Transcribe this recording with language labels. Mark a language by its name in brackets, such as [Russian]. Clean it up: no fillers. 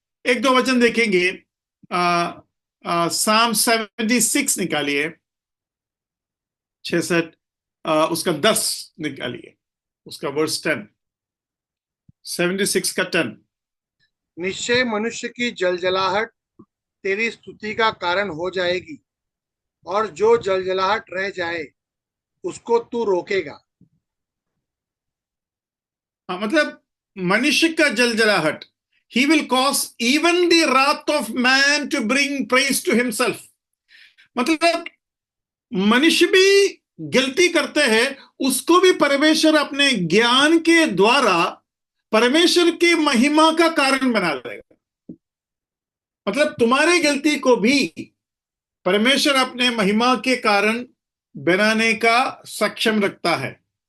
[Hindi] 1-2 वचन देखेंगे। Psalm 76 निकालिए, 66, उसका 10 निकालिए, उसका वर्स 10। 76 का 10। निश्चय मनुष्य की जलजलाहट तेरी स्तुति का कारण हो जाएगी, और जो जलजलाहट रह जाए उसको तू रोकेगा। हाँ, मतलब मनुष्य का जलजलाहट, [English] he will cause even the wrath of man to bring praise to himself। [Hindi] मतलब मनुष्य भी गलती करते हैं, उसको भी परमेश्वर अपने ज्ञान के द्वारा परमेश्वर की महिमा का कारण बना देगा। मतलब तुम्हारी गलती को भी परमेश्वर अपने महिमा के कारण बनाने का सक्षम रखता है।